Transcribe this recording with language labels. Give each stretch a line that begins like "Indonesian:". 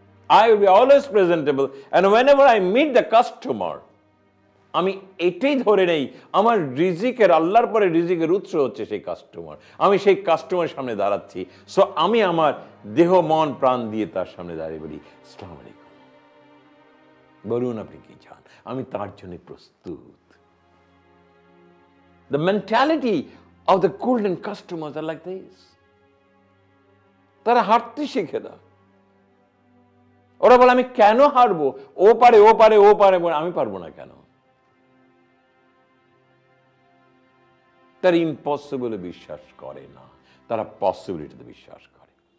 English: I will be always presentable, and whenever I meet the customer,
Bangla: আমি এটাই ধরে নেই আমার রিজিকের, আল্লাহর পরে রিজিকের উৎস হচ্ছে সেই কাস্টমার, আমি সেই কাস্টমারের সামনে দাঁড়াচ্ছি, সো আমি আমার দেহ মন প্রাণ দিয়ে তার সামনে দাঁড়িয়ে বলি আসসালামু আলাইকুম, বলুন আপনি কি চান, আমি তার জন্য প্রস্তুত।
English: The mentality of the golden customers are like this.
Bangla: তারা হারতে শিখে না, ওরা বলে আমি কেন হারবো, ও পারে ও পারে ও পারে, আমি পারবো না কেন? তারা ইম্পসিবলে বিশ্বাস করে না, তারা পসিবিলিটিতে বিশ্বাস করে।